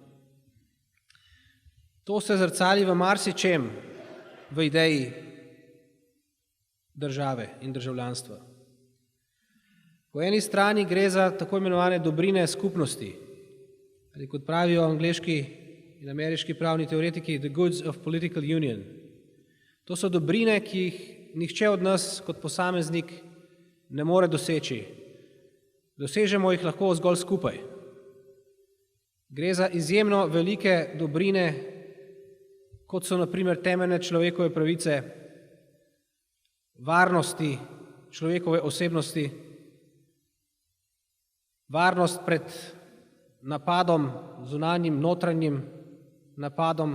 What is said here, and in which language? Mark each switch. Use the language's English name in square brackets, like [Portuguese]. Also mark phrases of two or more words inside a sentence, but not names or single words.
[Slovenian] To se zrcali v marsičem v ideji države in državljanstva. Po eni strani gre za tako imenovane dobrine skupnosti, ali kot pravijo angleški in ameriški pravni teoretiki, [English] the goods of political union. [Slovenian] To so dobrine, ki jih nihče od nas kot posameznik ne more doseči. Dosežemo jih lahko zgolj skupaj. Gre za izjemno velike dobrine, kot so na primer temeljne človekove pravice, varnosti človekove osebnosti, varnost pred napadom, zunanjim, notranjim napadom.